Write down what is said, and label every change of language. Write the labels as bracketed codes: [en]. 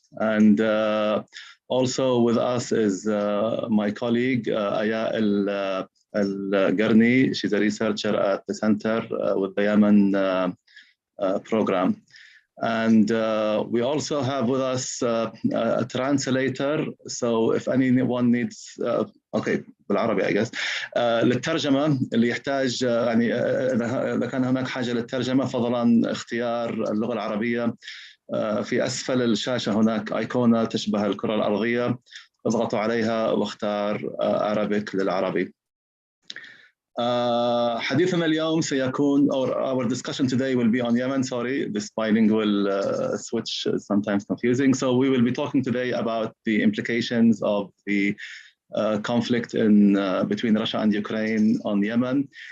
[en] And also with us is my colleague, Aya El-Garni. She's a researcher at the Center with the Yemen program. And we also have with us a translator. So if anyone needs, okay, بالعربي I guess. [ar] للترجمة اللي يحتاج يعني إذا كان هناك حاجة للترجمة فضلا اختيار اللغة العربية. في أسفل الشاشة هناك أيقونة تشبه الكرة الأرضية، اضغطوا عليها واختار Arabic للعربي. حديثنا اليوم سيكون, [en] or our discussion today will be on Yemen. Sorry, this bilingual switch is sometimes confusing. So we will be talking today about the implications of the conflict between Russia and Ukraine on Yemen.